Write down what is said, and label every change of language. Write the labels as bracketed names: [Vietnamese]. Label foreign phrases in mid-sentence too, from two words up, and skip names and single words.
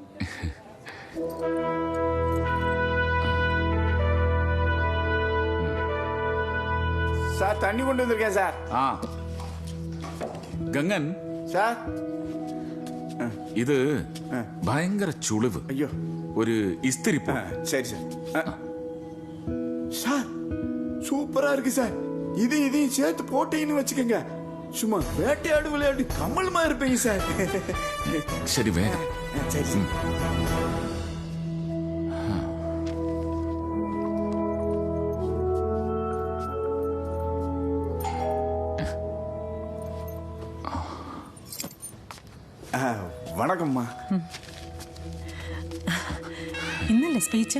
[Tamil] சார் தண்ணி கொண்டுவந்திருக்கான் சார். ആ ഗംഗൻ സാർ, [Malayalam] ഇത് ഭയങ്കര ചുളിവ്. അയ്യോ, ഒരു ഇസ്തിരി. [Tamil] சரி சார். சார் சூப்பரா இருக்கு சார். இதையும் சேர்த்து போட்டீங்கன்னு வச்சுக்கோங்க, சும்மா வேட்டையாடு விளையாடு கமல்மா இருப்பீங்க சார். [Malayalam] ശരി, വേഗം. [Tamil] சரி சார். വണക്കம்மா. [Malayalam] ഇന്നല്ലേ സ്പീച്ച്?